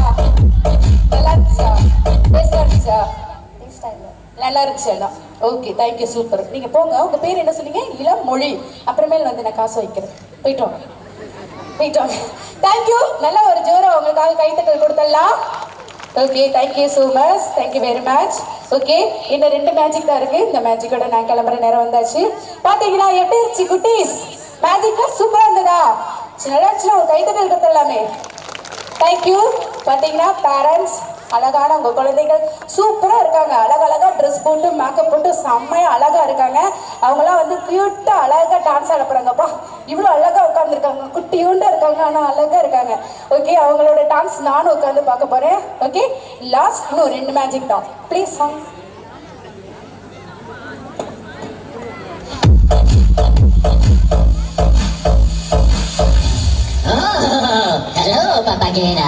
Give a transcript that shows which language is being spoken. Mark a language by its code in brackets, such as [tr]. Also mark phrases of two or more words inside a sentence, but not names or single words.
[ta] நல்லா இருந்துச்சா? டேஸ்டா இருந்துச்சா? நல்லா இருந்துச்சு எல்லாம். [en] okay, thank you, super. [ta] நீங்கள் போங்க. உங்கள் பேர் என்ன சொன்னீங்க? இளமொழி. அப்புறமேல் வந்து நான் காசு வைக்கிறேன். போயிட்டு வாங்க. தேங்க்யூ. நல்லா ஒரு ஜோரம் உங்களுக்காக கைத்தட்டல் கொடுத்துடலாம். ஓகே, [en] Thank you so much. Thank you very much. [ta] ஓகே, இன்னும் 2 மேஜிக் தான் இருக்குது. இந்த மேஜிக்கோட நான் கிளம்புற நேரம் வந்தாச்சு. பார்த்தீங்களா எப்படி இருந்துச்சு குட்டீஸ்? மேஜிக்லாம் சூப்பராக இருந்ததா? நல்லாச்சுன்னா ஒரு கைத்தட்டல் கொடுத்துடலாமே. தேங்க்யூ. பார்த்தீங்கன்னா பேரண்ட்ஸ் அழகான உங்கள் குழந்தைகள் சூப்பராக இருக்காங்க. அழகழகாக ட்ரெஸ் போட்டு மேக்கப் போட்டு செம்மையாக அழகாக இருக்காங்க. அவங்களாம் வந்து க்யூட்டாக அழகாக டான்ஸ் ஆட போகிறாங்கப்பா. இவ்வளோ அழகாக உட்காந்துருக்காங்க. குட்டியூண்டாக இருக்காங்க, ஆனால் அழகாக இருக்காங்க. ஓகே, அவங்களோட டான்ஸ் நானும் உட்காந்து பார்க்க போகிறேன். [en] okay, last [ta] இன்னும் 2 மேஜிக் தான். [en] please song. Hello, papagena.